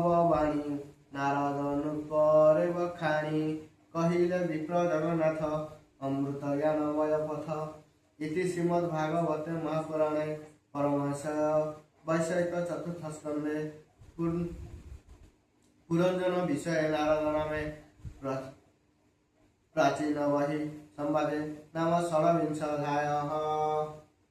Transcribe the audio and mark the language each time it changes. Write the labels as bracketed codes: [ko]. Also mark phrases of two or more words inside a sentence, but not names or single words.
[or] ବାଣୀ ନାରଦ ନୃପରେ ବଖାଣି କହିଲେ ବିପ୍ର ଜଗନ୍ନାଥ ଅମୃତ ଜ୍ଞାନମୟ ପଥ [sa] ଇତି ଶ୍ରୀମଦ୍ ଭାଗବତେ ମହାପୁରାଣେ ପରମହଂସ ବୈଷୟିକ ଚତୁର୍ଥ ସ୍କନ୍ଧେ पुरंजन विषय नारद नामे प्राचीन वही संवादे नाम षड्विंशाध्यायः।